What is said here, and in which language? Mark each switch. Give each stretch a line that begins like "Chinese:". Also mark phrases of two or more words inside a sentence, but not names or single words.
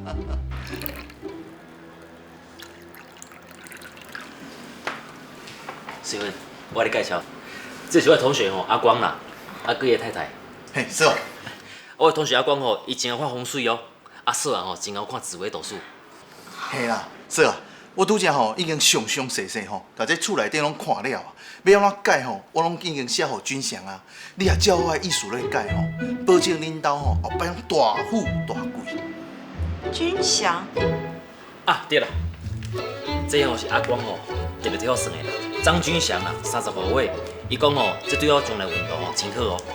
Min Nan Chinese: 师傅，我给你介绍，这是我的同学吼，阿光啦，佮伊的太太。嘿，是哦。我的同学阿光吼，伊真会看风水哦，说啊吼，真会看紫微斗数。嘿啦，是啊，我拄则吼已经详细吼，甲这厝内底拢看了，要安怎改吼，我拢已经写互君祥啊。你也照我的意思来改吼，保证恁兜吼后摆拢大富大贵。君祥啊，对啦，这吼是阿光吼特别替我算的啦。张君祥啦，35岁，伊讲吼，这对我将来运动吼真好哦。